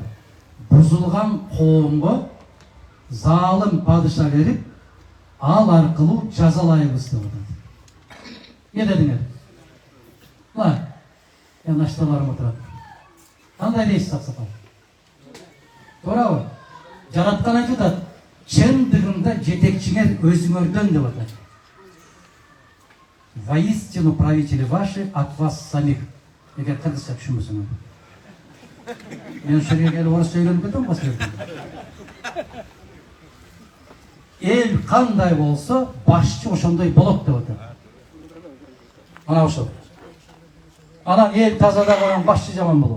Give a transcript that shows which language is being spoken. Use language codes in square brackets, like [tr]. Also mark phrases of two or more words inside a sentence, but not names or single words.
[ky] Бузулган коомго залым падыша берип, ал аркылуу жазалайбыз деп атат. Не дедиңер? Мына, нашталарым отурат. Кандай дейсиз аксакал? Туурабы? Жараткан айтып атат, чындыгында жетекчиңер өзүңөрдөн деп атат. [ru] Воистину правители ваши от вас самих. [ky] Эгер кыргызча түшүнбөсөң. Мен ошол жерге келип орусча үйрөнүп кетем басып. Эл кандай болсо, башчы ошондой болот деп атат. Ана ошол. Анан эл тазадаган башчы жаман болобу.